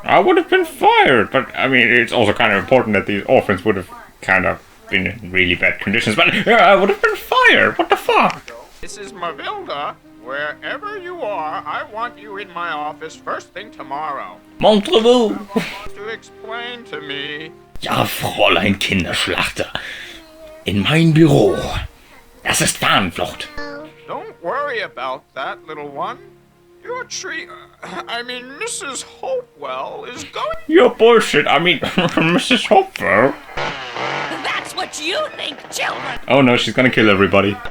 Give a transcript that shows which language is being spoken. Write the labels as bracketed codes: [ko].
[en] I would have been fired, but I mean, it's also kind of important that the orphans would have kind of been in really bad conditions, but I would have been fired. What the fuck? Mrs. Mavilda, wherever you are, I want you in my office first thing tomorrow. [fr] Montrez-vous. [en] To explain to me. [de] Ja, Fräulein Kinderschlachter. In mein Büro. Das ist Fahnenflucht. [en] Don't worry about that, little one. Your tree... Mrs. Hopewell is going... You're bullshit. I mean, Mrs. Hopewell. That's what you think, children! Oh no, she's gonna kill everybody.